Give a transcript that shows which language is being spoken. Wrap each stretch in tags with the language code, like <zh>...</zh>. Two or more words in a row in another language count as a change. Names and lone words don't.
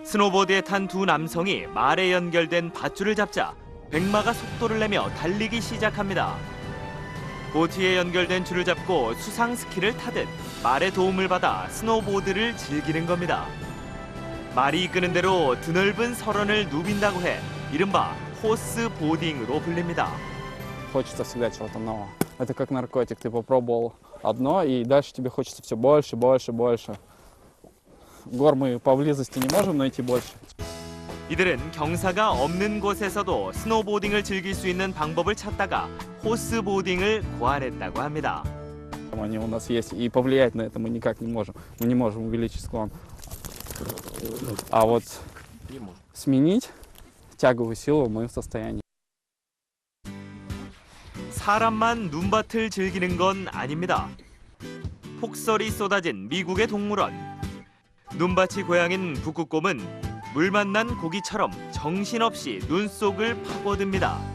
<ko>스노보드에 탄 두 남성이 말에 연결된 밧줄을 잡자 백마가 속도를 내며 달리기 시작합니다. 보트에 연결된 줄을 잡고 수상 스키를 타듯 말의 도움을 받아 스노보드를 즐기는 겁니다. 말이 이끄는 대로 드넓은 설원을 누빈다고 해 이른바 호스 보딩으로 불립니다.</ko> <ru>Хочется всегда чего-то нового. Это как наркотик. Ты попробовал одно, и дальше тебе хочется все больше, больше, больше. Гор мы поблизости не можем найти больше.</ru> <ko>이들은 경사가 없는 곳에서도 스노보딩을 즐길 수 있는 방법을 찾다가 호스보딩을 고안했다고 합니다.</ko> <ru>Они у нас есть, и повлиять на это мы никак не можем. Мы не можем увеличить склон. А вот сменить тяговую силу мы в состоянии.</ru> <ko>사람만 눈밭을 즐기는 건 아닙니다. 폭설이 쏟아진 미국의 동물원. 눈밭이 고향인 북극곰은 물 만난 고기처럼 정신없이 눈 속을 파고듭니다.</ko>